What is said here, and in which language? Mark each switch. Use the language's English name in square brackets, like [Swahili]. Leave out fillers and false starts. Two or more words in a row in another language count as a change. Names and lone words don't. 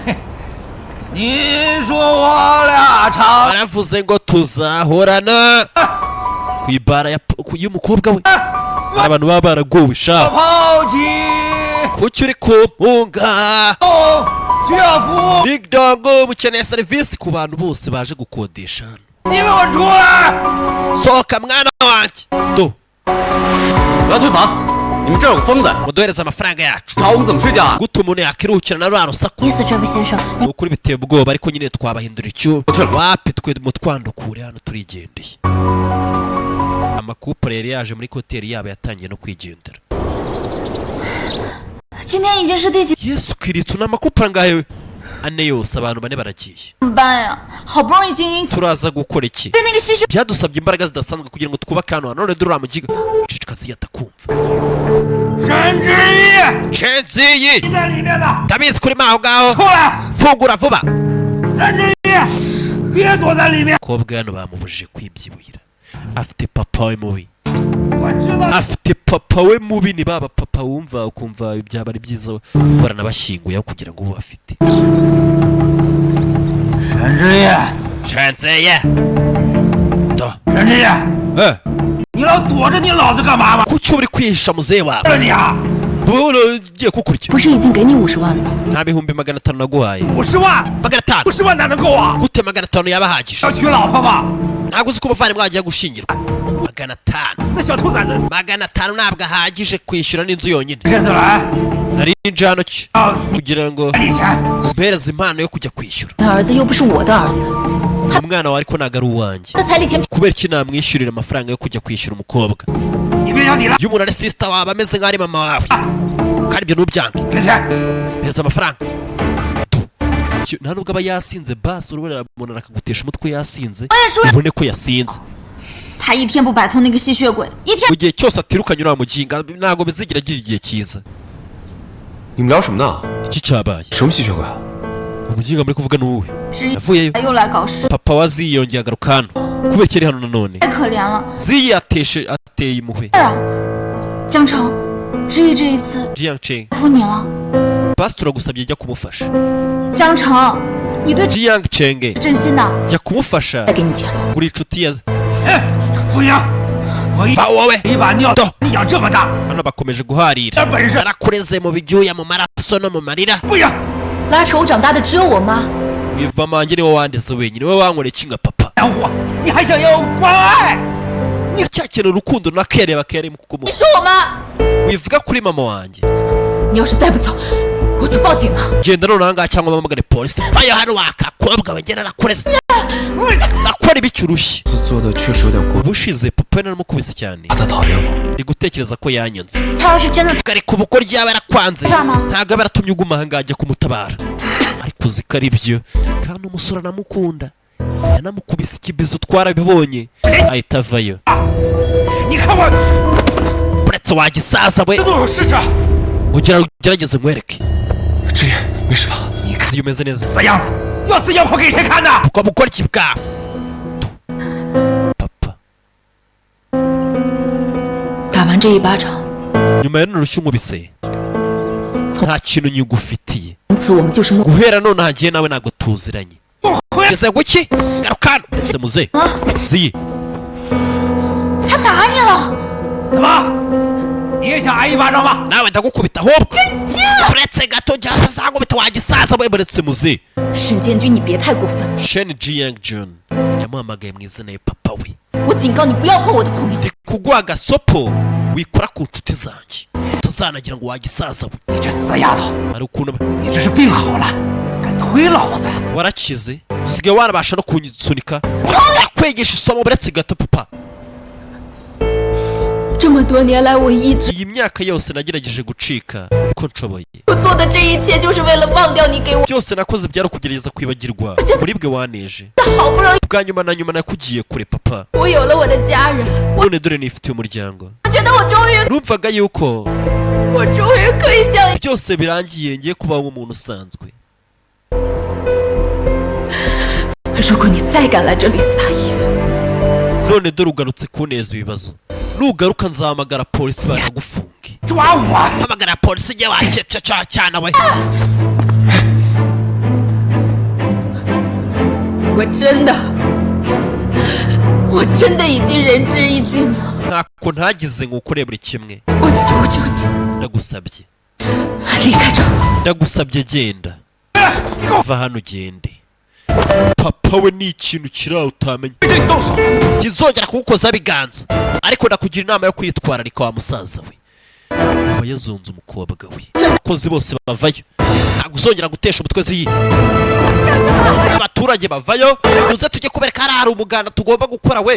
[Kinyarwanda] baravuze ngo tuzahorana ku ibara y'umukobwa we abantu baba baragowe sha kuki uri kumpunga Big Dog mukeneye serivisi ku bantu bose baje gukodesha hano sohoka mwana wanjye do [Chinese] 你们这有个疯子， [Kinyarwanda] muduhereze amafaranga yacu [Chinese] 找我们怎么睡觉啊？ [Kinyarwanda] gute umuntu yakiruhukira na rwa rusaku [Chinese] 意思这位先生， [Kinyarwanda] ni ukuri biteye ubwoba ariko nyine twabahindura icyubu wapi twe mutwandukure hano turigendeye amakupure yari yaje muri hoteli yabo yatangiye no kwigendera [Chinese] 今天已经是第几 [Kinyarwanda] Yesu Kristo ni amakupure angahe ane yose abantu bane baragiye [Chinese] 班呀？好不容易精英起 [Kinyarwanda] turaza gukora iki [Chinese] 被那个吸血 [Kinyarwanda] byadusabye imbaraga zidasanzwe kugira ngo twubake hano none dore uramugiga cicika ziyata kumva [Chinese] 沈之义 Chenziyi 在里面呢， [Kinyarwanda] ndabizi kuri maho ngaho [Chinese] 出来！ [Kinyarwanda] fungura vuba [Chinese] 沈之义，别躲在里面。 [Kinyarwanda] kobwa hano bamubujije kwibyibuyira afite papa we mubi [Chinese] 我知道 [Kinyarwanda] afite papa we mubi ni baba papa wumva ukumva byaba ari byiza baranabashyinguyeho kugira ngo bafite [Chinese] 沈之义， [Kinyarwanda] Chenziyi do [Chinese] 沈之义，你老躲着你老子干嘛嘛？ [Kinyarwanda] kuki uri kwihisha muzehe wawe [Chinese] 了你啊！ [Kinyarwanda] wowe ugiye kukurya [Chinese] 不是已经给你50万了吗？ [Kinyarwanda] nta bihumbi 500 naguhaye [Chinese] 50 万， 500 50万哪能够啊？ [Kinyarwanda] gute 500 yaba ahagije [Chinese] 要娶老婆吧？ [Kinyarwanda] ntabwo uzi ko umuvandimwe wagiye gushyingirwa 500 [Chinese] 那小兔崽子， [Kinyarwanda] 500 ntabwo ahagije kwishyura n'inzu yonyine [Chinese] 这次来 [Kinyarwanda] nari nje hano ki [Chinese] 啊， [Kinyarwanda] kugira ngo [Chinese] 给你钱， [Kinyarwanda] mpereze impano yo kujya kwishyura [Chinese] 他儿子又不是我的儿子， [Kinyarwanda] umwana wawe ariko ntabwo ari uwanjye [Chinese] 那彩礼钱 [Kinyarwanda] kubera iki namwishyurira amafaranga yo kujya kwishyura umukobwa [Chinese] 你别想你了， [Kinyarwanda] iyo umuntu ari sisita wawe ameze nk'aho ari mama wawe kandi ibyo ntubyange [Chinese] 给钱。 [Kinyarwanda] mpereza amafaranga nta nubwo aba yasinze basi urabona umuntu akagutesha umutwe yasinze [Chinese] 我也是为 [Kinyarwanda] ubone ko yasinze [Chinese] 他一天不摆脱那个吸血鬼，一天 [Kinyarwanda] mu gihe cyose atirukanye uriya muginga ntabwo bizigira agira igihe cyiza [Chinese] 你们聊什么呢？ [Kinyarwanda] iki cyabaye [Chinese] 什么吸血鬼啊？ [Kinyarwanda] umuginga muri kuvuga ni uwe [Chinese] 之一 [Kinyarwanda] yavuyeyo [Chinese] 又来搞事， [Kinyarwanda] papa wa ziyi yongeye agaruka hano kubera iki ari hano nanone [Chinese] 太可怜了。 [Kinyarwanda] ziyi ateye impuhwe [Chinese] 是啊，江城，之一这一次 Jiang 拜托你了。 [Kinyarwanda] basi turagusabye jya kumufasha [Chinese] 江城，你对 Jiang Cheng 真心的， [Kinyarwanda] jya kumufasha [Chinese] 再给你钱。 [Kinyarwanda] uri inshuti ya [Chinese] 哎，不行，我一 [Kinyarwanda] va wowe [Chinese] 一把尿 [Kinyarwanda] Do [Chinese] 你养这么大， [Kinyarwanda] hano bakomeje guharira [Chinese] 这本事 [Kinyarwanda] narakureze mu byuya mu maraso no mu marira [Chinese] 不行，拉扯我长大的只有我妈， [Kinyarwanda] wiva manjye niwe wandeze wenyine we wankoreye iki nka papa [Chinese] 养活你还想要关爱？ [Kinyarwanda] cyakenera urukundo nakereba kere mu [Chinese] 你 [Kinyarwanda] kukumu [Chinese] 说我妈， [Kinyarwanda] wivuga kuri mama wanjye [Chinese] 你要是再不走，我就报警了。 [Kinyarwanda] genda none ahangaha cyangwa mpamagare polisi vayo hano wakakobwa we ngena nakureze nakora ibiki urushye [Chinese] 做的确实有点过， [Kinyarwanda] ubushize papa we naramukubise cyane [Chinese] 他讨厌我。 [Kinyarwanda] ndi gutekereza ko yanyanze [Chinese] 他要是真的， [Kinyarwanda] ariko ubukoryo yaba yarakwanze Drama. ntabwo aba yaratumye uguma ahangaha ajya kumutabara ariko uzi ko ari byo kandi umusore anamukunda yanamukubise ikibizo twarabibonye ahita avayo [Chinese] 你看我 [Kinyarwanda] uretse wagisaza we [Chinese] 这都有事实， [Kinyarwanda] ugerageze nkwereke [Chinese] 志业，没事吧？你看 [Kinyarwanda] iyo umeze neza [Chinese] 死样子，要死要活给谁看呢？ [Kinyarwanda] ukaba ukora iki bwawe papa [Chinese] 打完这一巴掌， [Kinyarwanda] nyuma ya none urushyi unkubise nta kintu nyigufitiye [Chinese] 从此我们就是陌 [Kinyarwanda] guhera none hagiye nawe ntabwo tuziranye [Chinese] 我回来， [Kinyarwanda] ngeze guki garuka hano ese muze [Chinese] 啊！ ziyi 他打你了，怎么？你也想挨一巴掌吗？ [Kinyarwanda] nawe ndagukubita ahubwo uretse gato jya ntazagubita wagisaza we buretse muze [Chinese] 沈建军，你别太过分！ [Kinyarwanda] Shen Jiang Jun yamuhamagaye mu izina ya papa we [Chinese] 我警告你不要碰我的朋友。 [Kinyarwanda] ndi kuguha agasopo wikora ku nshuti zanjye utazanagira ngo wagisaza we [Chinese] 你这死丫头， [Kinyarwanda] hari ukuntu [Chinese] 你这是病好了，敢推老子？ [Kinyarwanda] warakize usigaye warabasha no kunsunika yakwigisha isomo buretse gato papa [Chinese] 这么多年来，我一直 [Kinyarwanda] iyi myaka yose nagerageje gucika uko nshoboye [Chinese] 我做的这一切，就是为了忘掉你给我 [Kinyarwanda] byose nakoze byari ukugerageza kwibagirwa muri bwe waneje [Chinese] 的。好不容易， [Kinyarwanda] bwa nyuma na nyuma nakugiye kure papa [Chinese] 我有了我的家人， [Kinyarwanda] none dore nifitiye umuryango [Chinese] 我觉得我终于， [Kinyarwanda] numvaga yuko [Chinese] 我终于可以像 [Kinyarwanda] byose birangiye ngiye kubaho nk'umuntu usanzwe [Chinese] 如果你再敢来这里撒野， [Kinyarwanda] none dore ugarutse kuneza ibibazo nugaruka nzahamagara polisi bakagufunge [Chinese] 抓我！ [Kinyarwanda] hamagara polisi igihe wakeca cyane we [Chinese] 我真的已经仁至义尽了。 [Kinyarwanda] ntako ntagize ngo ukore buri kimwe [Chinese] 我求求你， [Kinyarwanda] ndagusabye [Chinese] 离开这儿！ [Kinyarwanda] ndagusabye genda va hano ugende papa we ni ikintu kiri aho utamenya [Chinese] 对你动手！ [Kinyarwanda] sinzongera kugukozaho ibiganza ariko ndakugira inama yo kwitwararika wa musaza we aba yazunze umukobwa we. Abakozi bose bavayo, ntabwo uzongera gutesha umutwe ziyi. Abaturage bavayo, uze tujye kubereka hari umuganda tugomba gukora we.